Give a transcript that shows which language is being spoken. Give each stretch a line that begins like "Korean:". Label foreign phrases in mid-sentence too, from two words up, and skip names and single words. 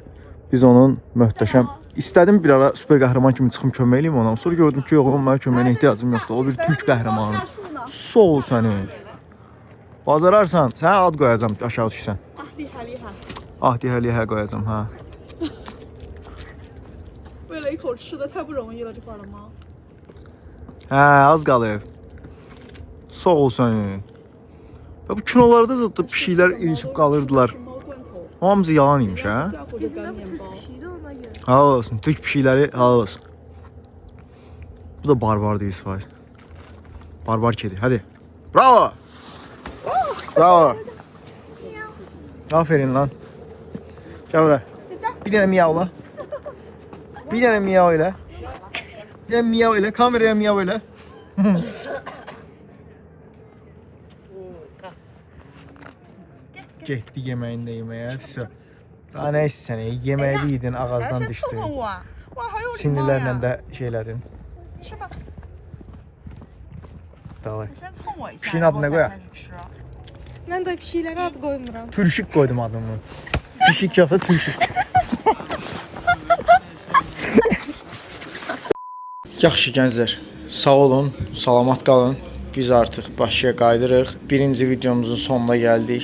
Azerbaijani: Biz onun möhtəşəm İstədim bir ara süper qəhrəman kimi çıxım kömək eləyim ona. Sonra gördüm ki, yox, mənə köməyinə ehtiyacım yoxdur. O bir türk qəhrəmanı. Sağ ol səni. Bacararsan, sənə ad qoyacağam aşağı düşsən. Ahdihəlihə qoyacağım, ha.
Chinese: 为了一口吃的太不容易了，这块了吗？
Azerbaijani: Hə, az qalıb. Sağ ol səni. Ya bu kinolarda zətdə pişiklər ilişib qalırdılar.
Chinese: 猫罐头，
Azerbaijani: Hamısı yalan imiş, hə?
Chinese: 再或者干面包。
Azerbaijani: Halal olsun. Türk pişikləri halal olsun.
Turkish: Bu da barbar değil
Azerbaijani: İsmail.
Turkish: Barbar kedi. Hadi. Bravo. Bravo. Aferin lan. Gel buraya. Bir tane miyavla. Bir tane miyav öyle. Bir tane miyav öyle. Kameraya miyav öyle.
Azerbaijani: Getdi yemeğinde yemeğe. Daha ne istəsən, yemeği yedin, ağızdan
Chinese: 先
Azerbaijani: düşdü.
Chinese: 蹭我啊！哇，好有礼貌
Azerbaijani: Sinirlərlə
Chinese: 呀！
Azerbaijani: də şeylədin.
Chinese: 是吧？
Azerbaijani: Davay.
Chinese: 你先蹭我一下，
Azerbaijani: Pişiyin
Chinese: 然后
Azerbaijani: adını
Chinese: 再
Azerbaijani: qoyaq.
Chinese: 开始吃。
Azerbaijani: Mən də pişiklərə ad qoymuram. Türşük koydum adımı. Pişik yoxsa türşük. Yaxşı gənclər, sağ olun, salamat qalın. Biz artıq Bakıya qayıdırıq. Birinci videomuzun sonuna gəldik.